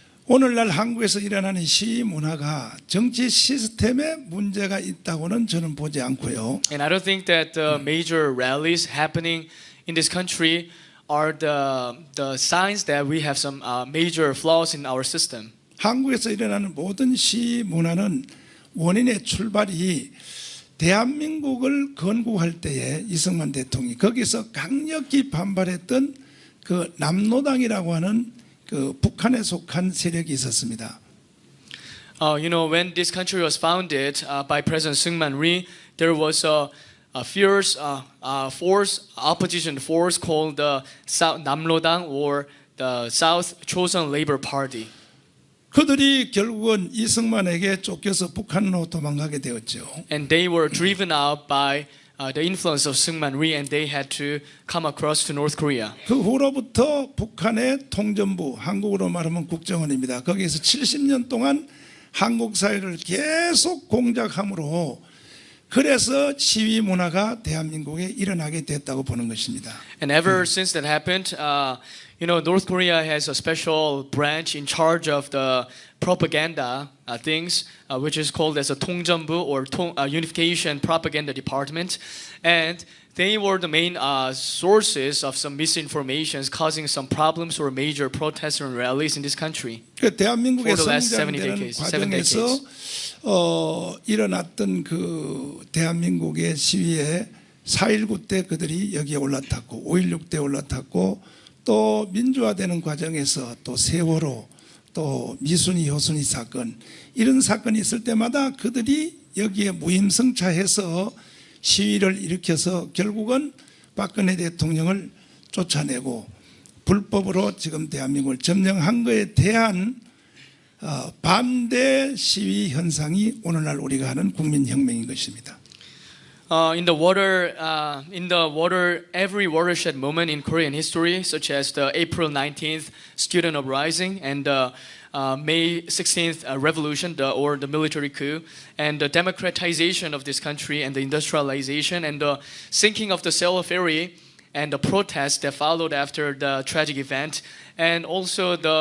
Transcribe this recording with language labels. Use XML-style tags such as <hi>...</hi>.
<ko>오늘날 한국에서 일어나는 시위 문화가 정치 시스템에 문제가 있다고는 저는 보지 않고요.</ko> <en>And I don't think that the major rallies happening in this country are the signs that we have some major flaws in our system.</en> <ko>한국에서 일어나는 모든 시위 문화는 원인의 출발이 대한민국을 건국할 때에 이승만 대통령이 거기서 강력히 반발했던 그 남노당이라고 하는 그 북한에 속한 세력이 있었습니다.</ko> <en>You know, when this country was founded by President Syngman Rhee, there was a fierce opposition force called the Namrodang or the South Chosun Labor Party.</en> <ko>그들이 결국은 이승만에게 쫓겨서 북한으로 도망가게 되었죠.</ko> <en>And they were driven out by the influence of Seungman Rhee, and they had to come across to North Korea.</en> <ko>그 후로부터 북한의 통전부, 한국으로 말하면 국정원입니다. 거기에서 70년 동안 한국 사회를 계속 공작함으로 그래서 시위 문화가 대한민국에 일어나게 됐다고 보는 것입니다.</ko> <en>And ever since that happened, North Korea has a special branch in charge of the propaganda things, which is called as a 통전부 or Unification Propaganda Department, and they were the main sources of some misinformations causing some problems or major protests and rallies in this country.</en> <ko>그 대한민국의</ko> <en>For the last 7</en> <ko>성장되는</ko> <en>decades.</en> <ko>과정에서 일어났던 그 대한민국의 시위에 4.19 때 그들이 여기에 올라탔고 5.16 때 올라탔고 또 민주화되는 과정에서 또 세월호 또 미순이 효순이 사건 이런 사건이 있을 때마다 그들이 여기에 무임승차해서 시위를 일으켜서 결국은 박근혜 대통령을 쫓아내고 불법으로 지금 대한민국을 점령한 것에 대한 반대 시위 현상이 오늘날 우리가 하는 국민혁명인 것입니다.</ko> <en>In the water, every watershed moment in Korean history, such as the April 19th student uprising and the May 16th revolution, or the military coup, and the democratization of this country, and the industrialization, and the sinking of the Seoul ferry, and the protests that followed after the tragic event, and also</en>